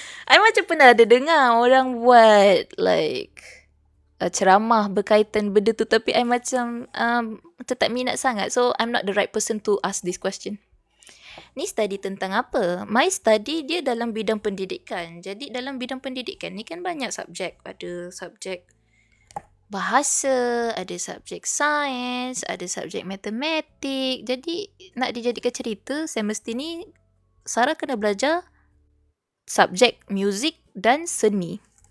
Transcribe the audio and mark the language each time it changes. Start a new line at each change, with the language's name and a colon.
Malay: I macam pernah ada dengar orang buat
English: like
Malay: ceramah berkaitan benda tu, tapi I macam tak minat sangat.
English: So I'm not the right person to ask this question.
Malay: Ni study tentang apa?
English: My study
Malay: dia dalam bidang pendidikan. Jadi dalam bidang pendidikan ni kan banyak subjek. Ada subjek bahasa, ada subjek sains, ada subjek matematik. Jadi nak dijadikan cerita, semester ni Sarah kena belajar subjek muzik dan seni.